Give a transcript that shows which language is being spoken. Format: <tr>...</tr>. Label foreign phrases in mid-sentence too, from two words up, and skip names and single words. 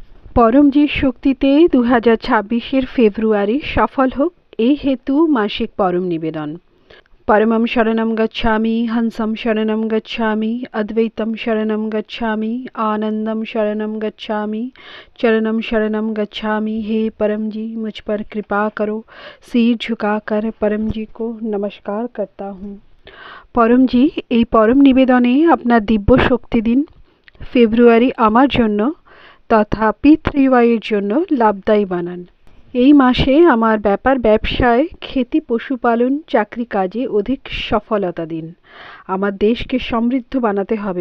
<bn>পরমজিৎ শক্তিতে 2026-এর ফেব্রুয়ারি সফল হোক এই হেতু মাসিক পরম নিবেদন।</bn> <sa>পরমম শরণম গচ্ছামি, হংসম শরণম গচ্ছামি, অদ্বৈতম শরণম গচ্ছামি, आनंदम शरणम गच्छामि, चरणम शरणम गच्छामि।</sa> <hi>हे परम जी, मुझ पर कृपा करो। सिर झुकाकर परम जी को नमस्कार करता हूँ। परम जी,</hi> <bn>এই পরম নিবেদনে আপনার দিব্য শক্তি দিন। ফেব্রুয়ারি আমার জন্য তথা P3Y এর জন্য লাভদায়ী বানান। এই মাসে আমার ব্যবসায়, খেতি, পশুপালন, চাকরি কাজে অধিক সফলতা দিন। আমার দেশকে সমৃদ্ধ বানাতে হবে।</bn>